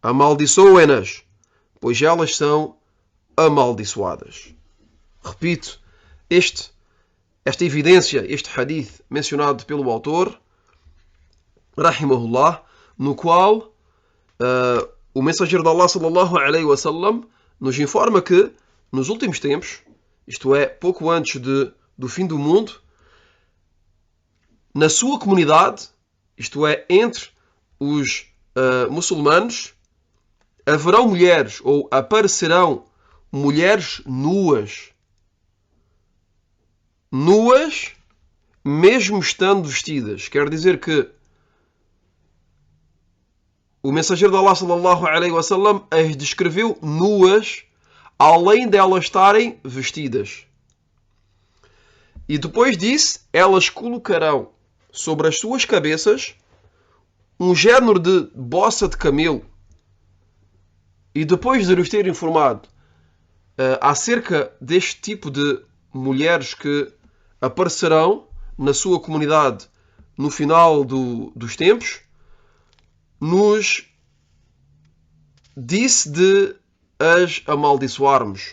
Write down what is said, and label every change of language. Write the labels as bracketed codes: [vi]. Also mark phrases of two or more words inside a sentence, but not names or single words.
[pt] amaldiçoem-nas, pois elas são amaldiçoadas. Repito, esta evidência, este hadith mencionado pelo autor, rahimahullah, no qual o mensageiro de Allah [ar] صلى الله عليه وسلم [pt] nos informa que nos últimos tempos, isto é, pouco antes do fim do mundo, na sua comunidade, isto é, entre os muçulmanos, haverão mulheres ou aparecerão mulheres nuas. Nuas, mesmo estando vestidas. Quer dizer que o mensageiro de Allah [ar] صلى الله عليه وسلم [pt] as descreveu nuas, além de elas estarem vestidas. E depois disso, elas colocarão sobre as suas cabeças um género de bossa de camelo. E depois de nos ter informado acerca deste tipo de mulheres que aparecerão na sua comunidade no final dos tempos, nos disse de as amaldiçoarmos.